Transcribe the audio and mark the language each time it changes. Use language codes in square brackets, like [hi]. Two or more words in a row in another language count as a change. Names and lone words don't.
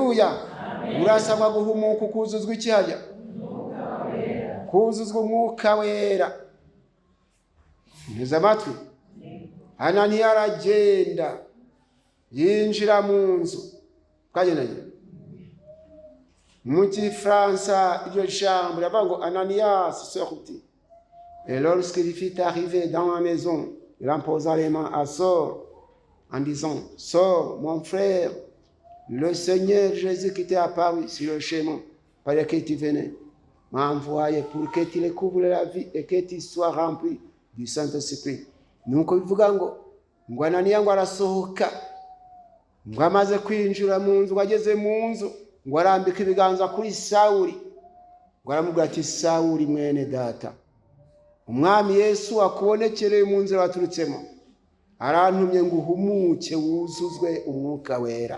[rw] Urasabwa guhumuka ukuzuzwa iki hajya? kuzuzwa umwuka wera. Nteze amatwi. Ananiya aragenda yinjira mu nzu. Twagendanye mu Gifaransa iryo jambo riravuga ngo [fr] Ananias sortit. Et lorsqu'il fut arrivé dans la maison, il en posa les mains à Saul en disant: Saul, mon frère, le Seigneur Jésus qui t'est apparu sur le chemin par lequel tu venais m'a envoyé pour que tu découvres la vie et que tu sois rempli du Saint-Esprit. [rw] Nuko bivuga ngo Ananiya ngo arasohoka, ngo amaze kwinjira mu nzu, ageze mu nzu ngo arambika ibiganza kuri Sawuli, ngo aramubwira ati: Sawuli mwene data, umwami Yesu akubonekereye mu nzira waturutsemo, arantumye ngo uhumuke wuzuzwe umwuka wera.